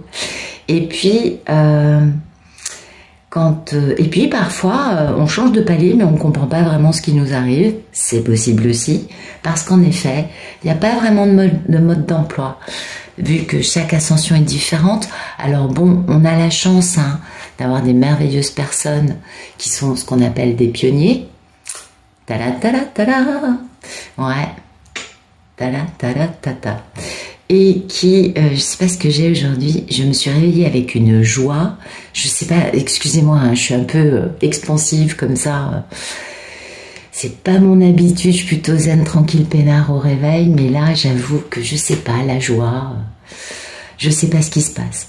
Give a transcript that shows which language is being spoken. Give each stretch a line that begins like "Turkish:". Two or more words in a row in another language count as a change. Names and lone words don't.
French: Et puis et puis parfois on change de palier mais on ne comprend pas vraiment ce qui nous arrive, c'est possible aussi, parce qu'en effet il n'y a pas vraiment de mode d'emploi, vu que chaque ascension est différente. Alors bon, on a la chance, hein, d'avoir des merveilleuses personnes qui sont ce qu'on appelle des pionniers, tada tada tada, ouais, tada tada tada. Et qui, je sais pas ce que j'ai aujourd'hui, je me suis réveillée avec une joie, je sais pas, excusez-moi, hein, je suis un peu expansive comme ça, c'est pas mon habitude, je suis plutôt zen, tranquille, peinard au réveil, mais là, j'avoue que je sais pas, la joie, je sais pas ce qui se passe.